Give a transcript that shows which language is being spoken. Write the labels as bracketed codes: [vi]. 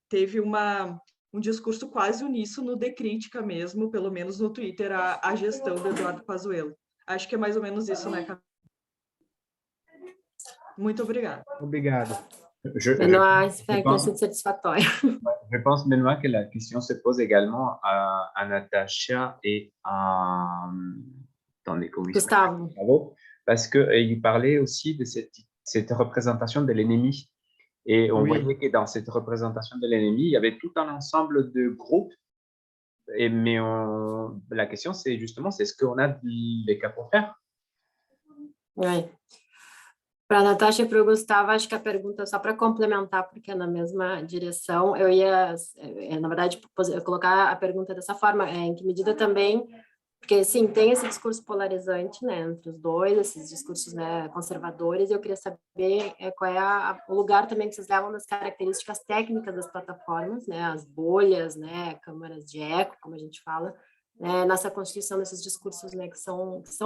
[pt] Teve um discurso quase uníssono de crítica mesmo, pelo menos no Twitter, à gestão do Eduardo Pazuello. Acho que é mais ou menos isso, né, Camila? Muito obrigada. Obrigado. Benoit, espero que tenha sido satisfatório. [fr] Je pense, Benoît, que la question se pose également à Natacha et à... Attendez, comment il Gustavo. s'appelle, parce qu'il parlait aussi de cette représentation de l'ennemi. Et on voyait que dans cette représentation de l'ennemi, il y avait tout un ensemble de groupes. Mais la question, c'est justement, c'est ce qu'on a les cas pour faire. Oui. [pt] Para a Natasha e para o Gustavo, acho que a pergunta, só para complementar, porque é na mesma direção, eu ia, na verdade, colocar a pergunta dessa forma, em que medida também, porque, sim, tem esse discurso polarizante, né, entre os dois, esses discursos, né, conservadores, e eu queria saber qual é o lugar também que vocês levam das características técnicas das plataformas, né, as bolhas, né, câmaras de eco, como a gente fala, né, nessa constituição desses discursos, né, que são